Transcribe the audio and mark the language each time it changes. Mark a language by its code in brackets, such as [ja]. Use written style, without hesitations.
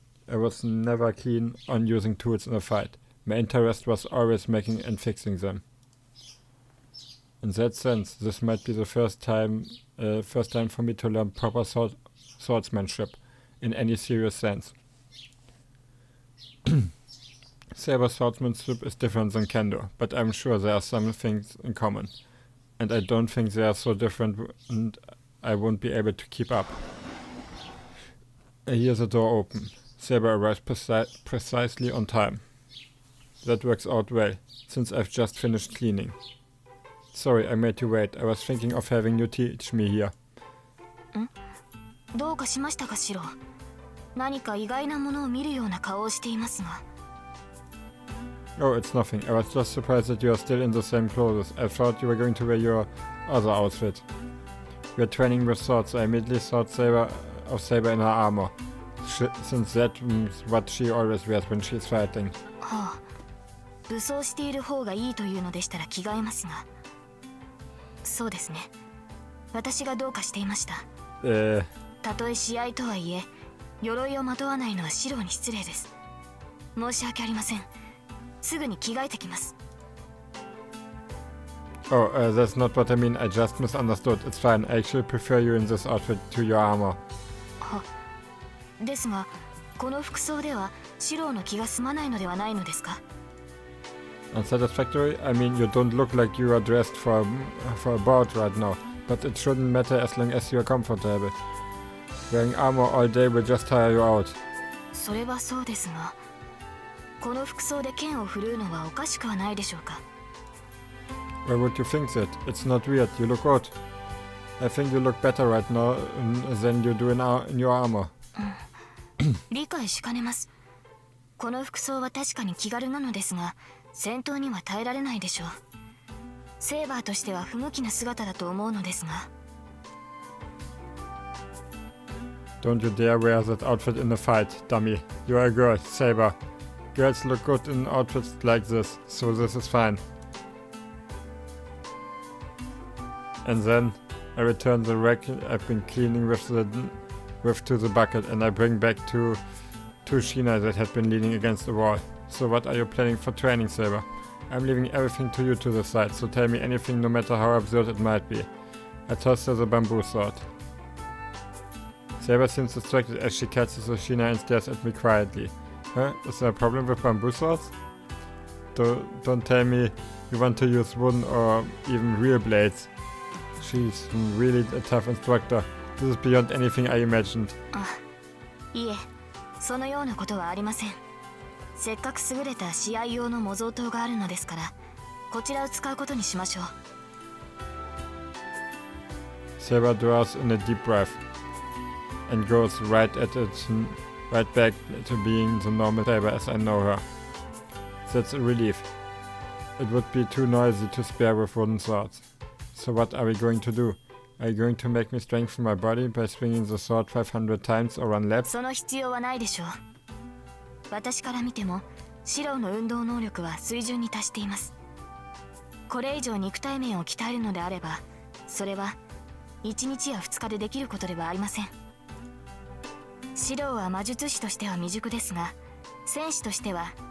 [en] I was never keen on using tools in a fight. My interest was always making and fixing them. In that sense, this might be the first time for me to learn proper swordsmanship in any serious sense. Saber swordsmanship is different than kendo, but I'm sure there are some things in common. And I don't think they are so different and I won't be able to keep up. I hear the door open. Saber arrives precisely on time. That works out well, since I've just finished cleaning. Sorry, I made you wait. I was thinking of having you teach me here. [ja] どうかしましたか、シロ。何か意外なものを見るような顔をしていますが。 [en] Oh, it's nothing. I was just surprised that you are still in the same clothes. I thought you were going to wear your other outfit. We're training with swords, so I immediately thought of Saber in her armor, since that's what she always wears when she's fighting. [ja] はあ、武装している方がいいというのでしたら着替えますが。そうですね。私がどうかしていました。たとえ試合とはいえ、鎧をまとわないのはシロに失礼です。申し訳ありません。すぐに着替えてきます。 [en] Oh, that's not what I mean. I just misunderstood. It's fine. I actually prefer you in this outfit to your armor. [ja] は、ですが、この服装ではシロの気が済まないのではないのですか？ [en] Unsatisfactory? I mean, you don't look like you are dressed for a bout right now, but it shouldn't matter as long as you are comfortable. Wearing armor all day will just tire you out. [ja] それはそうですが、この服装で剣を振るうのはおかしくはないでしょうか？ [en] Why would you think that? It's not weird. You look good. I think you look better right now than you do in your armor. [ja] 理解しかねます。この服装は確かに気軽なのですが、戦闘には耐えられないでしょう。セーバーとしては不向きな姿だと思うのですが。 [en] Don't you dare wear that outfit in a fight, dummy. You are a girl, Saber. Girls look good in outfits like this, so this is fine. And then I return the rack I've been cleaning with to the bucket, and I bring back two Shina that had been leaning against the wall. So what are you planning for training, Saber? I'm leaving everything to you to decide, so tell me anything no matter how absurd it might be. I toss her the bamboo sword. Saber seems distracted as she catches the Shina and stares at me quietly. Huh? Is there a problem with bamboo swords? Don't tell me you want to use wooden or even real blades. She's really a tough instructor. This is beyond anything I imagined. [ja] いえ、そのようなことはありません。せっかく優れた試合用の模造刀があるのですから、こちらを使うことにしましょう。 [en] Saber draws in a deep breath and goes right back to being the normal Saber as I know her. That's a relief. It would be too noisy to spare with wooden swords. So what are we going to do? Are you going to make me strengthen my body by swinging the sword 500 times or run laps? [ja] その必要はないでしょう。私から見ても、シロの運動能力は水準に達しています。これ以上肉体面を鍛えるのであれば、それは1日や2日でできることではありません。シロは魔術師としては未熟ですが、戦士としては